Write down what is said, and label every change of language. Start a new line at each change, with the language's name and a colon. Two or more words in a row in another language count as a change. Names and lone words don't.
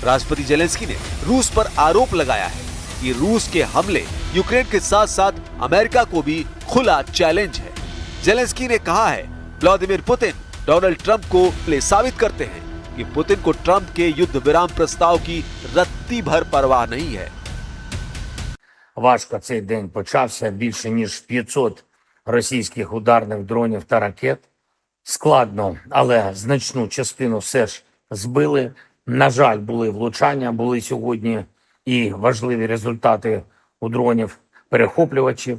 Hindi: राष्ट्रपति जेलेंस्की ने रूस पर आरोप लगाया है कि रूस के हमले यूक्रेन के साथ साथ अमेरिका को भी खुला चैलेंज है। जेलेंस्की ने कहा है, व्लादिमीर पुतिन डोनाल्ड ट्रंप को साबित करते हैं कि पुतिन को ट्रंप के युद्ध विराम प्रस्ताव की रत्ती भर परवाह नहीं है।
Ukrainian: Важко цей день почався. Більше ніж 500 російських ударних дронів та ракет. Складно, але значну частину все ж збили. На жаль, були влучання, були сьогодні і важливі результати у дронів-перехоплювачів.